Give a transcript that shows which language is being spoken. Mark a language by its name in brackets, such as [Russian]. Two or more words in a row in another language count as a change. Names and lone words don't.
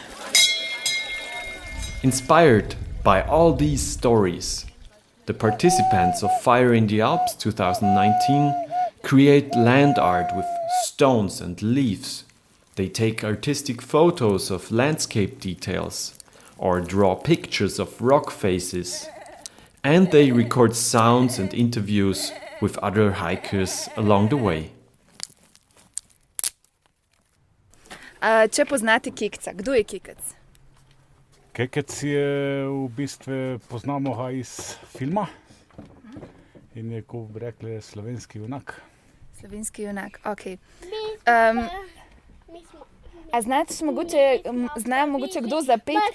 [English] Inspired by all these stories, the participants of Fire in the Alps 2019 create land art with stones and leaves. They take artistic photos of landscape details or draw pictures of rock faces, and they record sounds and interviews with other hikers along the way. [Slovenian] Če poznate Kekca, kdo je Kekec? Kekec je v bistvu, poznamo ga iz filma in je, ko bi rekli, slovenski junak. Slovenski junak, ok. A zna mogoče kdo zapeti?